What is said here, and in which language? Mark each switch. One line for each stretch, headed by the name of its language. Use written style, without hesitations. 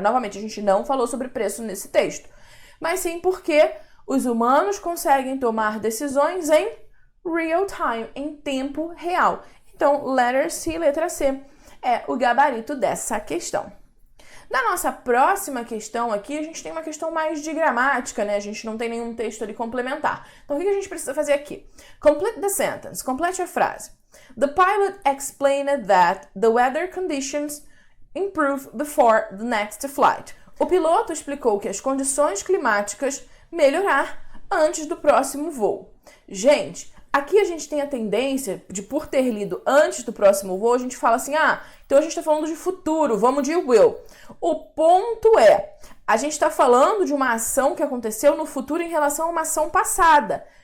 Portuguese: Novamente, a gente não falou sobre preço nesse texto, mas sim porque os humanos conseguem tomar decisões em
English: real time,
Portuguese: em tempo real. Então,
English: letter C,
Portuguese: letra C, é o gabarito dessa questão. Na nossa próxima questão aqui, a gente tem uma questão mais de gramática, A gente não tem nenhum texto ali complementar. Então, o que a gente precisa fazer aqui?
English: Complete the sentence,
Portuguese: complete a frase.
English: The pilot explained that the weather conditions improve before the next flight.
Portuguese: O piloto explicou que as condições climáticas melhorar antes do próximo voo. Gente, aqui a gente tem a tendência de, por ter lido antes do próximo voo, a gente fala assim, então a gente está falando de futuro, vamos de will. O ponto é, a gente está falando de uma ação que aconteceu no futuro em relação a uma ação passada.